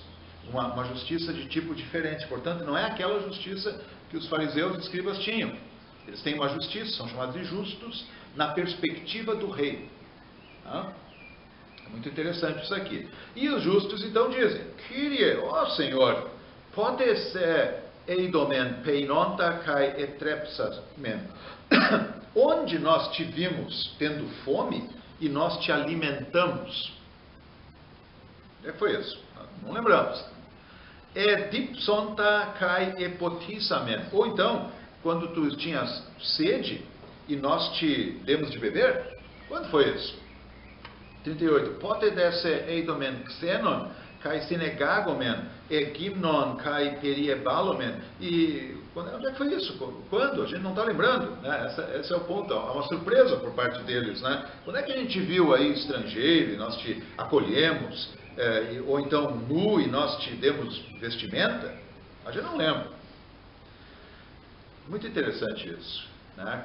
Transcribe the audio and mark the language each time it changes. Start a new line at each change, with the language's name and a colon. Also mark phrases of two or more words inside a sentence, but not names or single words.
Portuguese: Uma justiça de tipo diferente, portanto não é aquela justiça que os fariseus e escribas tinham. Eles têm uma justiça, são chamados de justos na perspectiva do rei. É muito interessante isso aqui. E os justos então dizem, Kyrie, ó Senhor,
Greek: πότε σε εἴδομεν πεινῶντα καὶ ἐθρέψαμεν.
Portuguese: Onde nós te vimos tendo fome e nós te alimentamos? Foi isso, não lembramos.
Greek: Διψῶντα καὶ ἐποτίσαμεν.
Portuguese: Ou então, quando tu tinhas sede e nós te demos de beber? Quando foi isso?
Greek: 38. Πότε δέ σε εἴδομεν ξένον καὶ συνηγάγομεν γυμνὸν καὶ περιεβάλομεν.
Portuguese: E onde é que foi isso? Quando? A gente não está lembrando, né? Esse é o ponto. É uma surpresa por parte deles, né? Quando é que a gente viu aí estrangeiro e nós te acolhemos? Ou então nu e nós te demos vestimenta? A gente não lembra. Muito interessante isso, né?